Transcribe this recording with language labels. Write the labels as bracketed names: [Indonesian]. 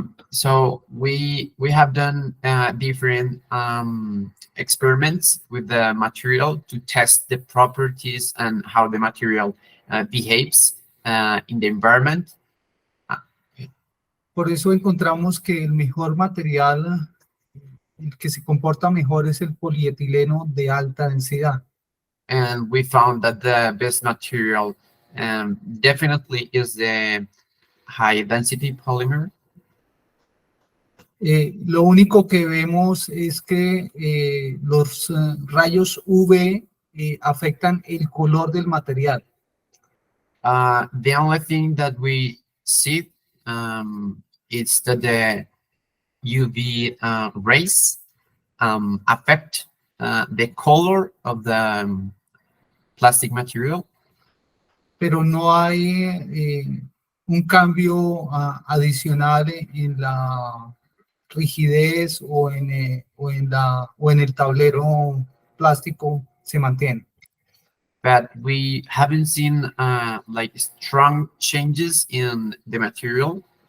[English] So we have done different experiments with the material to test the properties and how the material behaves in the environment. [Spanish] Por eso encontramos que el mejor material, el que se comporta mejor, es el polietileno de alta densidad. [English] And we found that the best material definitely is the high density polymer. [Spanish] Lo único que vemos es que los rayos UV afectan el color del material. [English] The only thing that we see is that the UV rays affect the color of the plastic material. [Spanish] Pero no hay un cambio adicional en la rigidez o en el tablero plástico se mantiene. [English] But we haven't seen like strong changes in the material.